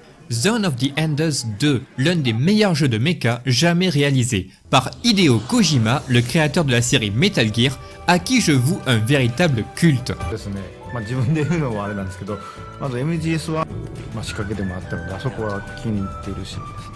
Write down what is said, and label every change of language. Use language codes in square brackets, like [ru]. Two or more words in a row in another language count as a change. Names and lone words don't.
[fr] Zone of the Enders 2, l'un des meilleurs jeux de mecha jamais réalisés, par Hideo Kojima, le créateur de la série Metal Gear, à qui je voue un véritable culte. [ja] ですね、自分で言うのはあれなんですけど、まず MGS は、仕掛けでもあったので、あそこは気に入っているシーンです。